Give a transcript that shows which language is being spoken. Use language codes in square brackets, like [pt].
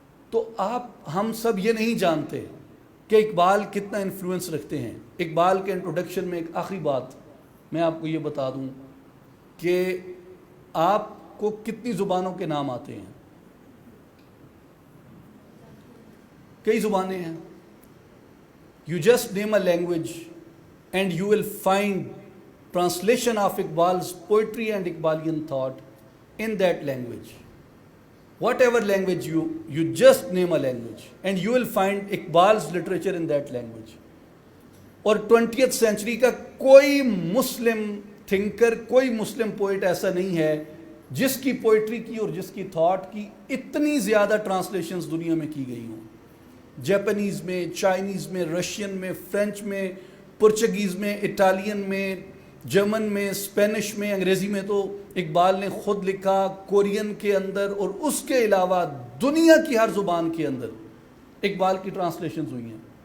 [ur] تو ہم سب یہ نہیں جانتے کہ اقبال کتنا انفلوئنس رکھتے ہیں. اقبال کے انٹروڈکشن میں ایک آخری بات میں آپ کو یہ بتا دوں کہ آپ کو کتنی زبانوں کے نام آتے ہیں؟ کئی زبانیں ہیں. [en] You just name a language and you will find translation of Iqbal's poetry and Iqbalian thought in that language. Whatever language you just name a language and you will find Iqbal's literature in that language. [ur] اور 20th century کا کوئی مسلم thinker, کوئی مسلم poet ایسا نہیں ہے جس کی poetry کی اور جس کی تھاٹ کی اتنی زیادہ ٹرانسلیشنز دنیا میں کی گئی ہوں. جیپنیز میں، چائنیز میں، رشین میں، فرینچ میں، پرچگیز میں، اٹالین میں، جرمن میں، اسپینش میں، انگریزی میں تو اقبال نے خود لکھا، کورین کے اندر، اور اس کے علاوہ دنیا کی ہر زبان کے اندر اقبال کی ٹرانسلیشنز ہوئی ہیں.